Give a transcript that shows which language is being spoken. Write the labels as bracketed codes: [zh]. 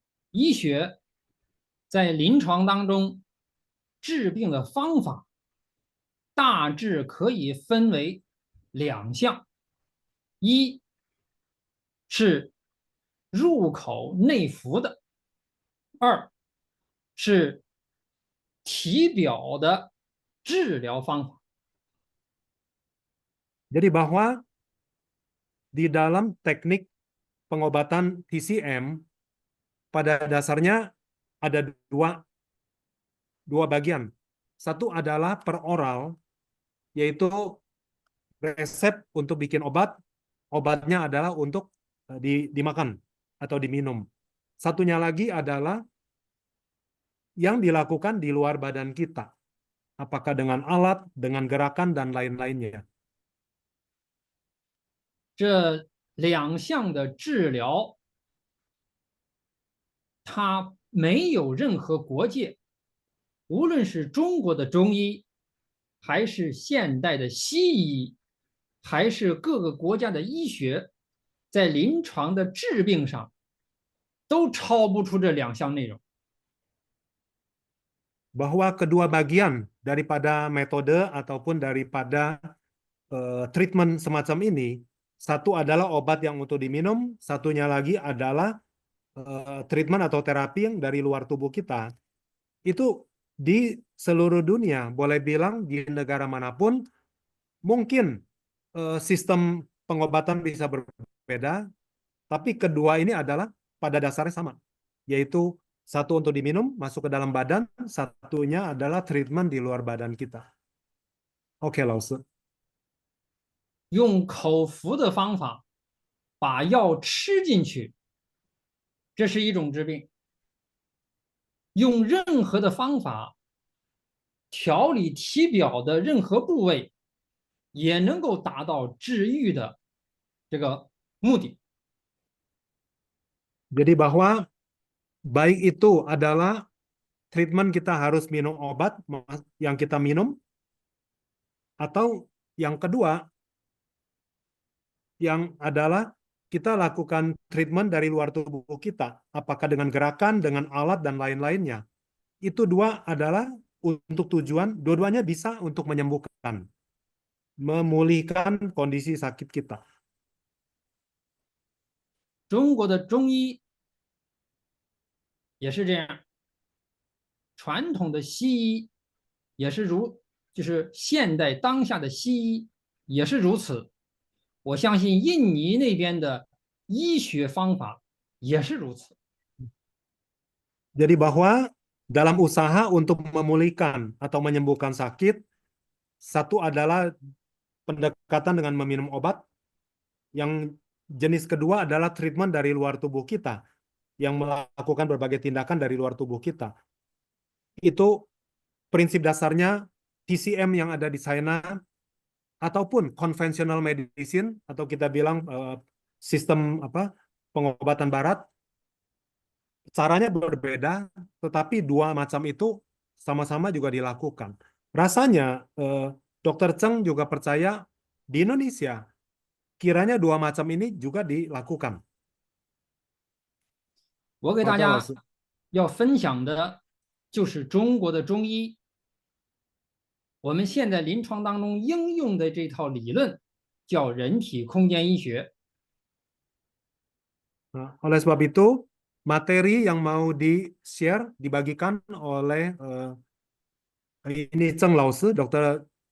[zh] 医学在临床当中治病的方法大致可以分为2项，一是入口内服的，二是体表的治疗方法。 [id] Jadi bahwa di dalam teknik pengobatan TCM pada dasarnya ada 2 dua bagian. Satu adalah per oral, yaitu resep untuk bikin obat. Obatnya adalah untuk dimakan atau diminum. Satunya lagi adalah yang dilakukan di luar badan kita. Apakah dengan alat, dengan gerakan, dan lain-lainnya. [zh] 这两项的治疗，它没有任何国界，无论是中国的中医，还是现代的西医，还是各个国家的医学，在临床的治病上，都超不出这两项内容。 [id] Bahwa kedua bagian daripada metode ataupun daripada treatment semacam ini, satu adalah obat yang untuk diminum, satunya lagi adalah treatment atau terapi yang dari luar tubuh kita. Itu di seluruh dunia, boleh bilang di negara manapun, mungkin sistem pengobatan bisa berbeda, tapi kedua ini adalah pada dasarnya sama, yaitu satu untuk diminum, masuk ke dalam badan, satunya adalah treatment di luar badan kita. [zh] Oke, 老师。用口服的方法把药吃进去，这是一种治病；用任何的方法调理体表的任何部位，也能够达到治愈的这个目的。 [id] Jadi bahwa baik itu adalah treatment kita harus minum obat yang kita minum, atau yang kedua yang adalah kita lakukan treatment dari luar tubuh kita, apakah dengan gerakan, dengan alat, dan lain-lainnya. Itu dua adalah untuk tujuan, dua-duanya bisa untuk menyembuhkan, memulihkan kondisi sakit kita. [zh] 中国的中医也是这样，传统的西医也是就是现代当下的西医也是如此。我相信印尼那边的医学方法也是如此。 [id] Jadi bahwa dalam usaha untuk memulihkan atau menyembuhkan sakit, satu adalah pendekatan dengan meminum obat, yang jenis kedua adalah treatment dari luar tubuh kita, yang melakukan berbagai tindakan dari luar tubuh kita. Itu prinsip dasarnya TCM yang ada di China, ataupun [en] conventional medicine, [id] atau kita bilang sistem pengobatan barat. Caranya berbeda, tetapi dua macam itu sama-sama juga dilakukan. Rasanya Dr. Cheng juga percaya di Indonesia kiranya dua macam ini juga dilakukan. [zh] 我给大家要分享的就是中国的中医，我们现在临床当中应用的这套理论叫人体空间医学。 [id] Nah, oleh sebab itu, materi yang mau di-share, dibagikan oleh ini Cheng Lao Shi, Dr.